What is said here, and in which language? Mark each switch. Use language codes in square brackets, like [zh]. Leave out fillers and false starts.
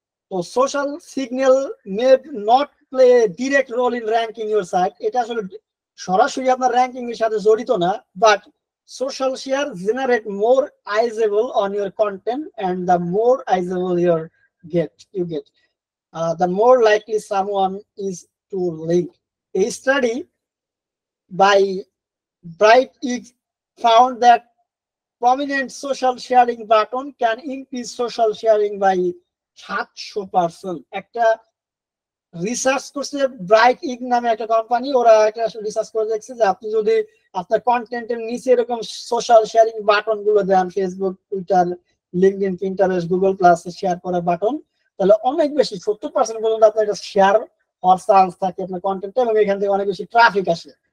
[en] তো social signal may not play direct role in ranking your site, [bn] এটা আসলে সরাসরি আপনার র্যাঙ্কিং এর সাথে জড়িত না, [en] But social share generate more eyeable on your content, and the more eyeable you get, the more likely someone is to link. A study by BrightX found that prominent social sharing button can increase social sharing by 700%. [bn] একটা research করছে bright ইগ নামে একটা company, ওরা একটা research করে দেখছে যে আপনি যদি আপনার কন্টেন্টের নিচে এরকম সোশ্যাল শেয়ারিং বাটন গুলো দেন, Facebook, Twitter, LinkedIn, Pinterest, Google plus share করার বাটন, তাহলে অনেক বেশি 70% পর্যন্ত আপনার এটা শেয়ার হওয়ার চান্স থাকে আপনার কন্টেন্টে, এবং এখান থেকে অনেক বেশি ট্রাফিক আসে।